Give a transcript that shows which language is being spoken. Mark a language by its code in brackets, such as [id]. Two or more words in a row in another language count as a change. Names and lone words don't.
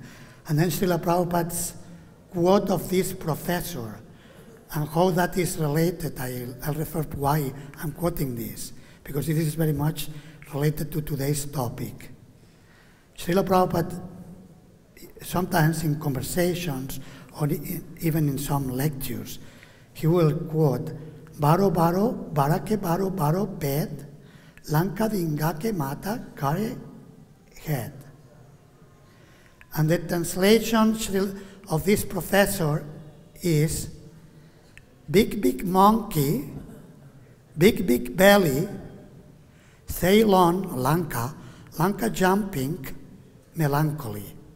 [en] And then Srila Prabhupada's quote of this professor, and how that is related, I'll refer to why I'm quoting this, because this is very much related to today's topic. Srila Prabhupada, sometimes in conversations, or even in some lectures, he will quote, [bn] বড় বড়, বাঁদরের বড় বড় পেট, লঙ্কা ডিঙোতে মাথা করে হেঁট. [en] And the translation of this professor is, big, big monkey, big, big belly, Ceylon, Lanka, Lanka jumping, melancholy.